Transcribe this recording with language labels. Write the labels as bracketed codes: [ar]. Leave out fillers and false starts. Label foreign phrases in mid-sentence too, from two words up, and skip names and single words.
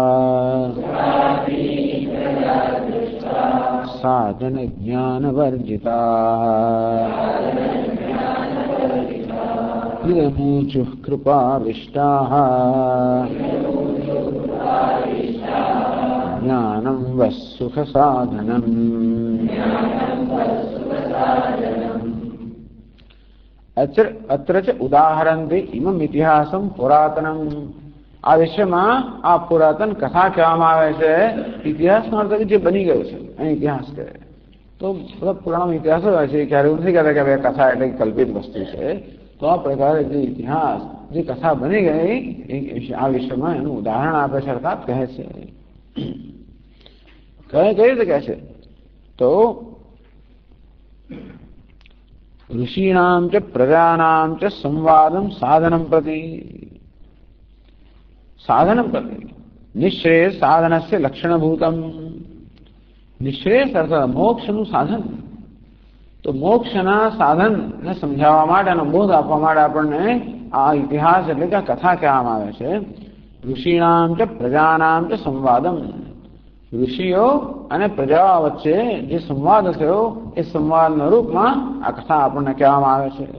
[sa] साधनज्ञानवर्जिताः इदमूचुः कृपाविष्टाः ज्ञानं वः सुखसाधनम्. अत्र च उदाहरन्ति इमम् इतिहासं पुरातनम्. [gu] આ વિષયમાં આ પુરાતન કથા કહેવામાં આવે છે. ઇતિહાસનો અર્થ જે બની ગયો છે અહીં ઇતિહાસ કહે. તો બધા પુરાણો ઇતિહાસ હોય છે, ક્યારે એવું નથી કહેતા કે ભાઈ કથા એટલે કલ્પિત વસ્તુ છે. તો આ પ્રકારે જે ઇતિહાસ, જે કથા બની ગઈ આ વિષયમાં એનું ઉદાહરણ આપે છે, અર્થાત કહે છે. કઈ રીતે કહે છે? [sa] તો ऋषीणां च प्रजानां च संवादं साधनं प्रति. साधनं प्रति निश्रेयस साधनस्य लक्षणभूतम्. [gu] નિશ્રેયસ અર્થાત મોક્ષનું સાધન. તો મોક્ષના સાધનને સમજાવવા માટે અને બોધ આપવા માટે આપણને આ ઇતિહાસ એટલે કે કથા કહેવામાં આવે છે. [sa] ઋષીણામ ચ પ્રજાનામ ચ સંવાદમ. [gu] ઋષિઓ અને પ્રજાઓ વચ્ચે જે સંવાદ થયો એ સંવાદના રૂપમાં આ કથા આપણને કહેવામાં આવે છે.